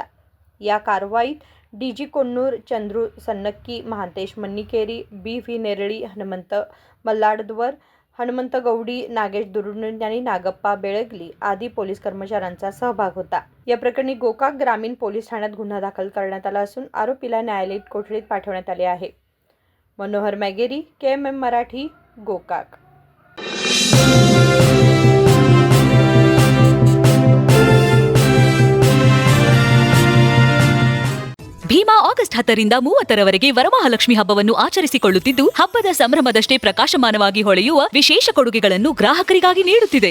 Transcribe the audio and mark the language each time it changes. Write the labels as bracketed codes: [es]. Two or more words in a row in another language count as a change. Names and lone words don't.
[mr] या कारवाईत डीजी कोन्नूर, चंद्रू सन्नक्की, महांतेश मन्निकेरी, बी व्ही नेरळी, हनुमंत मल्लाडद्वर, हनुमंत गौडी, नागेश दुरुंड आणि नागप्पा बेळगली आदी पोलीस कर्मचाऱ्यांचा सहभाग होता. या प्रकरणी गोकाक ग्रामीण पोलीस ठाण्यात गुन्हा दाखल करण्यात आला असून आरोपीला न्यायालयीन कोठडीत पाठवण्यात आले आहे. मनोहर मॅगेरी, KMM मराठी, गोकाक. [kn] ಭೀಮಾ ಆಗಸ್ಟ್ 10ರಿಂದ 30ರವರೆಗೆ ವರಮಹಾಲಕ್ಷ್ಮಿ ಹಬ್ಬವನ್ನು ಆಚರಿಸಿಕೊಳ್ಳುತ್ತಿದ್ದು, ಹಬ್ಬದ ಸಂಭ್ರಮದಷ್ಟೇ ಪ್ರಕಾಶಮಾನವಾಗಿ ಹೊಳೆಯುವ ವಿಶೇಷ ಕೊಡುಗೆಗಳನ್ನು ಗ್ರಾಹಕರಿಗಾಗಿ ನೀಡುತ್ತಿದೆ.